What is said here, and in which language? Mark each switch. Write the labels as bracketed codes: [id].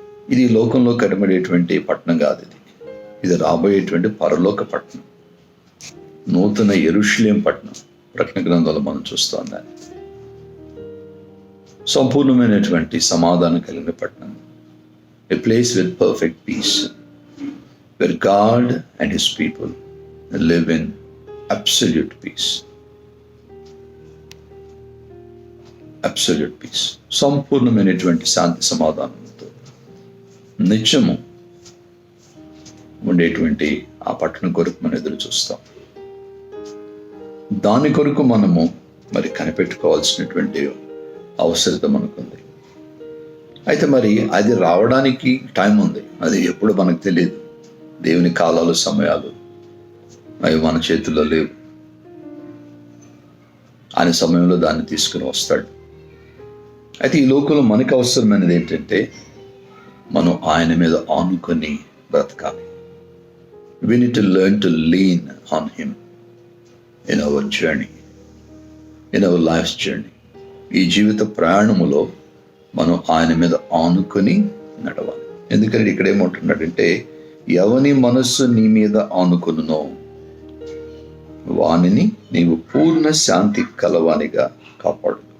[te] ఇది లోకంలో కనబడేటువంటి పట్టణం కాదు. ఇది రాబోయేటువంటి పరలోక పట్టణం, నూతన యెరూషలేం పట్టణం. ప్రకటన గ్రంథంలో మనం చూస్తాం దాన్ని. సంపూర్ణమైనటువంటి సమాధానం కలిగిన పట్టణం. [en] A place with perfect peace, where God and His people live in absolute peace. Absolute peace. [te] సంపూర్ణమైనటువంటి శాంతి సమాధానంతో నిత్యము ఉండేటువంటి ఆ పట్టణం కొరకు మనం ఎదురు చూస్తాం. దాని కొరకు మనము మరి కనిపెట్టుకోవాల్సినటువంటి అవసరత మనకుంది. అయితే మరి అది రావడానికి టైం ఉంది. అది ఎప్పుడు మనకు తెలియదు. దేవుని కాలాలు, సమయాలు అవి మన చేతుల్లో లేవు. ఆయన సమయంలో దాన్ని తీసుకుని వస్తాడు. అయితే ఈ లోకంలో మనకు అవసరమైనది ఏంటంటే మనం ఆయన మీద ఆనుకొని బ్రతకాలి. [en] We need to learn to lean on him in our journey, in our life's journey. [te] ఈ జీవిత ప్రయాణములో మనం ఆయన మీద ఆనుకొని నడవాలి. ఎందుకంటే ఇక్కడ ఏమంటున్నాడంటే, ఎవని మనస్సు నీ మీద ఆనుకొనునో వానిని నీవు పూర్ణ శాంతి కలవానిగా కాపాడు.